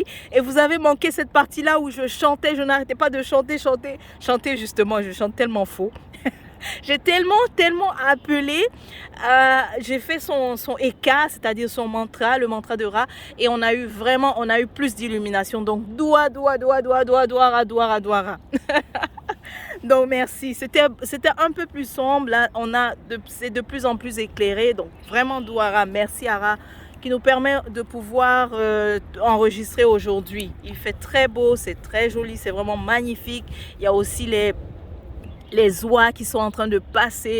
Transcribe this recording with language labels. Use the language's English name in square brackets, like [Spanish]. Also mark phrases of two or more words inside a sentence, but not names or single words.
[French] Et vous avez manqué cette partie-là où je chantais, je n'arrêtais pas de chanter justement, je chante tellement faux. J'ai tellement appelé, j'ai fait son Eka, c'est-à-dire son mantra, le mantra de Ra, et on a eu plus d'illumination. Donc, doua, doua, doua, doua, doua, doua, ra, doua, ra, doua, ra. Donc merci. C'était un peu plus sombre. Là, c'est de plus en plus éclairé. Donc vraiment Douara, merci Ara, qui nous permet de pouvoir enregistrer aujourd'hui. Il fait très beau, c'est très joli, c'est vraiment magnifique. Il y a aussi les oies qui sont en train de passer.